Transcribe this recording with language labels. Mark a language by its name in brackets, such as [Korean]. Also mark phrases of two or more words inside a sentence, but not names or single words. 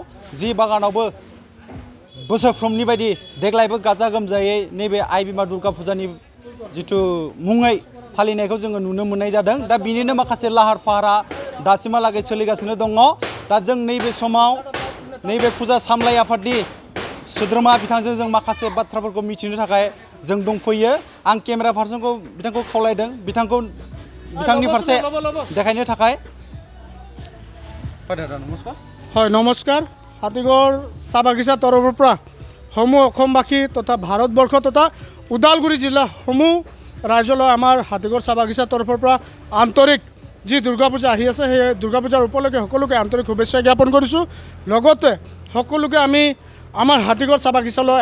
[Bodo] जि बागानावबो बोसोरफ्रोमनि बायदि देग्लायबो गाजा गोमजायै नैबे आइ बिमा दुर्गा फुजानि जिथु मुङै फालिनायखौ जोङो नुनो मोननाय जादों दा बिनिनो माखासे लाहार फाहारा दासिमहालागै सोलिगासिनो दङ दा जों नैबे समाव नैबे फुजा सामलाय आफादनि सोद्रोमा बिथांजों जों माखासे बाथ्राफोरखौ मिथिनो थाखाय जों दंफैयो आं [English] camera person [Bodo] बिथांखौ खावलायदों बिथांनि फारसे देखायनो थाखाय [Assamese] হয় নমস্কাৰ হাতিগড় চাহ বাগিচা তৰফৰ পৰা সমূহ অসমবাসী তথা ভাৰতবৰ্ষ তথা ওদালগুৰি জিলা সমূহ ৰাজ্যলৈ আমাৰ হাতিগড় চাহ বাগিচা তৰফৰ পৰা আন্তৰিক যি দুৰ্গা পূজা আহি আছে সেই দুৰ্গা পূজাৰ উপলক্ষে সকলোকে আন্তৰিক শুভেচ্ছা জ্ঞাপন কৰিছোঁ লগতে সকলোকে আমি আমাৰ হাতিগড় চাহ বাগিচালৈ